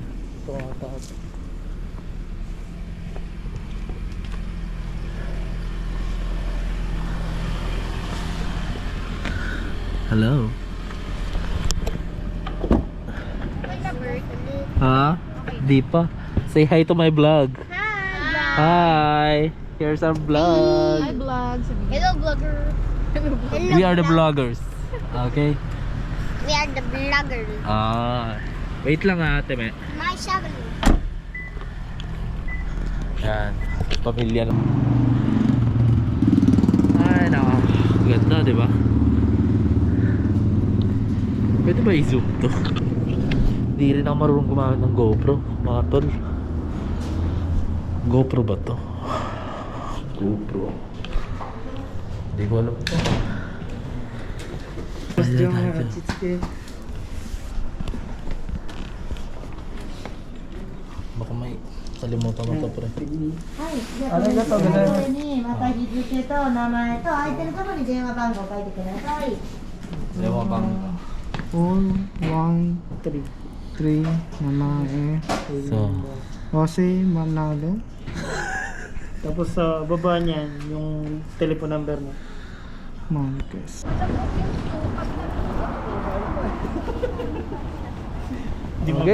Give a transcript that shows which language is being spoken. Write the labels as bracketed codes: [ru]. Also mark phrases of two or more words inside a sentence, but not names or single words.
[tl] Ito ata. Hello? Ha? Di pa. [en] Say hi to my vlog. Hi! Here's our vlog. Hi vlog. Hello vlogger. We are the vloggers. Okay? We are the vloggers. [tl] Wait lang ate, [en] me. My shovel. [tl] Yan. Pamilya na. Ay, naka. Ganda, di ba? Pwede ba i-zoom to? Hindi rin ako marunong gumamit ng GoPro, mga tol. GoPro ba to? GoPro. Hindi ko alam ito. Baka may Kalimutan mo to, pre. [ja] はい、じゃありがとうございますこれにまた日付と名前と空いてるところに電話番号書いてください。 [tl] Ewan bang. 413 Manae So, Jose Manalo. Tapos sa baba niyan yung telephone number mo. Marquez. Di mo